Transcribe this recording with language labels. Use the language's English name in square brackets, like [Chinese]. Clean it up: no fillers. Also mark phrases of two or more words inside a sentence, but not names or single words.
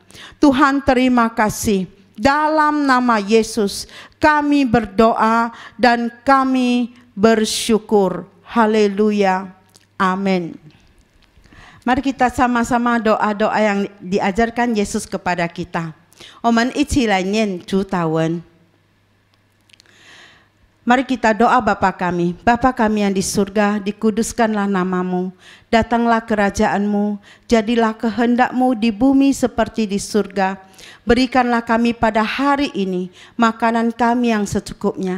[Indonesian] Tuhan, terima kasih. Dalam nama Yesus kami berdoa dan kami bersyukur. Haleluya. Amin. Mari kita sama-sama doa-doa yang diajarkan Yesus kepada kita. [Chinese] 我们一起来念主祷文。 [Indonesian] Mari kita doa Bapa kami. Bapa kami yang di surga, dikuduskanlah namamu. Datanglah kerajaanmu, jadilah kehendak-Mu di bumi seperti di surga. Berikanlah kami pada hari ini makanan kami yang secukupnya.